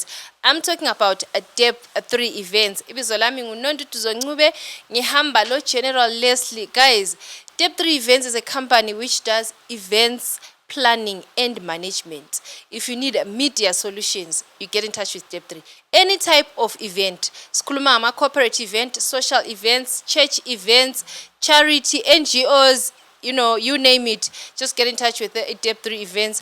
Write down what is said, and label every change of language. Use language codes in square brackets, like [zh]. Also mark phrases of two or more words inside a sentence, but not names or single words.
[en] I'm talking about Depth 3 events. [nr] Ibizo lami nguNontutuzo Ncube, ngihamba lo General Leslie. [en] Guys, Depth 3 events is a company which does events planning and management. If you need media solutions, you get in touch with Depth 3. Any type of event, Skulumama corporate event, social events, church events, charity, NGOs, you name it, just get in touch with the Depth 3 events.